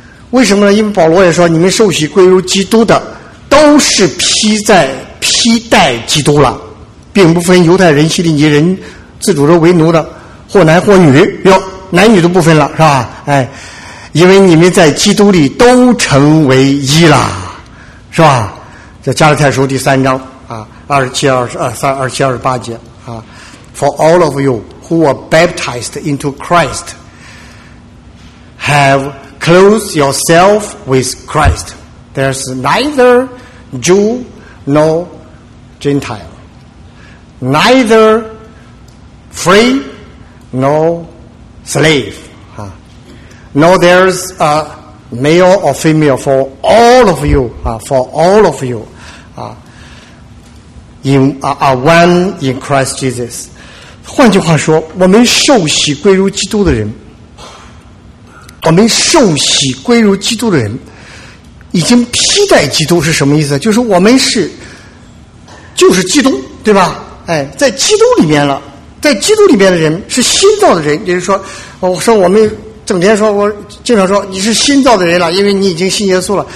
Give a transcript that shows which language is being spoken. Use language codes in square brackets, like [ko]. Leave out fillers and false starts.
[zh] 为什么呢？因为保罗也说，你们受洗归入基督的，都是披戴基督了，并不分犹太人、希利尼人，自主的为奴的，或男或女，哟，男女都不分了，是吧？因为你们在基督里都成为一了，是吧？这加拉太书第三章啊，27、28节啊 [en] ，For all of you who were baptized into Christ have clothed yourself with Christ. There's neither Jew nor Gentile, neither free nor slave. Now there's a male or female for all of you, are one in Christ Jesus. [zh] 换句话说，我们受洗归入基督的人，我们受洗归入基督的人已经披戴基督，是什么意思？就是我们是就是基督，对吧？在基督里面了，在基督里面的人是新造的人，也就是说，我说我们整天说，我经常说你是新造的人了，因为你已经信耶稣了。